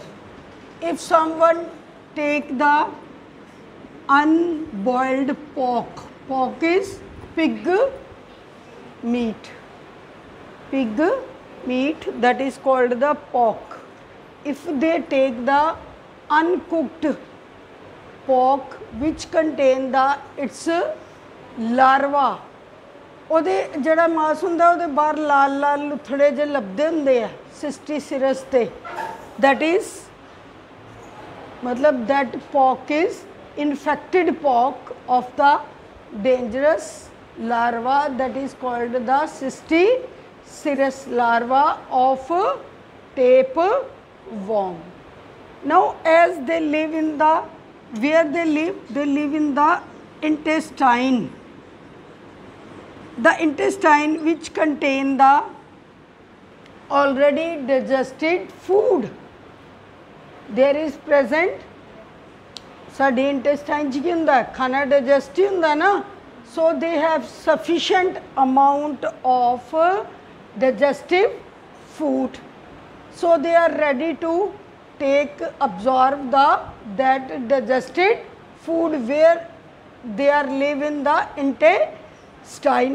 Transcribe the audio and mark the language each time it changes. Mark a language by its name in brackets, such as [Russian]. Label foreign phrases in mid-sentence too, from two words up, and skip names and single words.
[English] If someone take the unboiled pork, pork is pig meat, pig meat, that is called the pork. If they take the uncooked pork which contain the its larva, [Punjabi] ਉਹਦੇ ਜਿਹੜਾ ਮਾਸ ਹੁੰਦਾ ਉਹਦੇ ਬਾਹਰ ਲਾਲ ਲਾਲ ਲੁਥੜੇ ਜਿਹੇ ਲੱਭਦੇ ਹੁੰਦੇ ਆ ਸਿਸਟੀਸਿਰਸ ਤੇ, [English] that is मतलब that pork is infected pork of the dangerous larva that is called the Cysticerus larva of tapeworm. Now as they live in the, where they live in the intestine. The intestine which contain the already digested food, there is present. [Punjabi] साडी intestine च की हुंदा है, खाना digest ही हुंदा ना, [English] so they have sufficient amount of digestive food, so they are ready to absorb that digested food where they are live in the intestine.